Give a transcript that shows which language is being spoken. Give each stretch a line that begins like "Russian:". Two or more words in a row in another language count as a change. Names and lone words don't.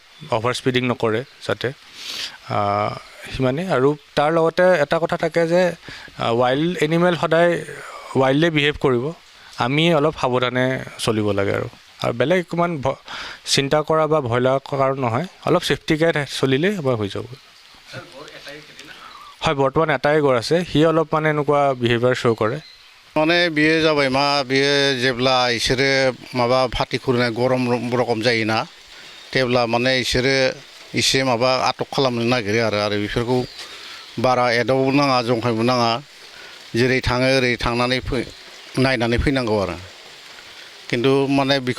Assamese: অভাৰ স্পীডিং নকৰে যাতে সিমানেই আৰু তাৰ লগতে এটা কথা থাকে যে
English: wild animal
Assamese: সদায়
English: wild behave
Assamese: কৰিব আমি অলপ সাৱধানে চলিব লাগে আৰু বেলেগ ইমান চিন্তা কৰা বা ভয় লগা কাৰণ নহয় অলপ চেফটিকে চলিলেই আমাৰ হৈ যাব হয় বৰ্তমান এটাই গড় আছে সি অলপ মানে এনেকুৱা
English: behaviour show'
Assamese: কৰে
Bodo: माने बियो जाबाय मा बियो जेब्ला इसोरो माबा फाथि खुरनाय गरम रखम जायोना तेब्ला माने इसोरो इसे माबा आटक खालामनो नागिरो आरो बेफोरखौ बारा एदावबो नाङा जंखायबो नाङा जेरै थाङो ओरै थांनानै नायनानै फैनांगौ आरो खिन्थु माने बिखौ